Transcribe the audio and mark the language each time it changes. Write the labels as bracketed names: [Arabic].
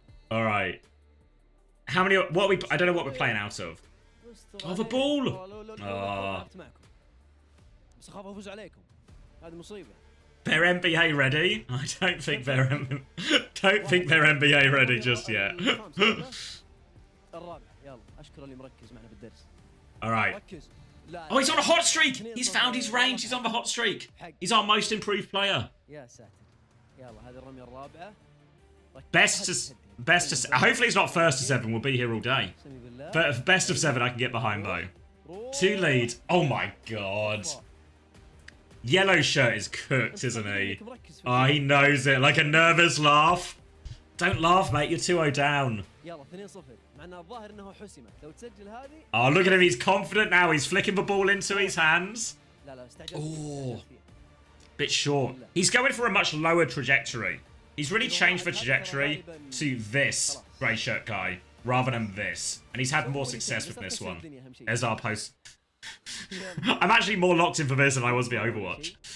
[English] All right. How many? What are we? I don't know what we're playing out of. Oh, the ball. Oh. [Arabic] بس اخاف افوز عليكم. هذه مصيبه. [English] They're NBA ready? I don't think they're NBA ready just yet. [Arabic] الرابع يلا اشكر اللي مركز معنا بالدرس. [English] All right. Oh, he's on a hot streak. He's found his range. He's on the hot streak. He's our most improved player. [Arabic] يا ساتر. يلا هذه الرميه الرابعه. [English] Best to. Hopefully it's not first to 7. We'll be here all day. But best of 7 I can get behind though. 2 lead. Oh my god. Yellow shirt is cooked, isn't he? Oh, he knows it. Like a nervous laugh. Don't laugh, mate. You're 2-0 down. [Arabic] يلا 2-0 مع انها الظاهر انها حسمت لو تسجل هذه. [English] Oh, look at him. He's confident now. He's flicking the ball into his hands. [Arabic] لا لا استعجلت. [English] Oh. Bit short. He's going for a much lower trajectory. He's really changed the trajectory to this grey shirt guy rather than this. And he's had more success with this one. There's our post. I'm actually more locked in for this than I was the Overwatch.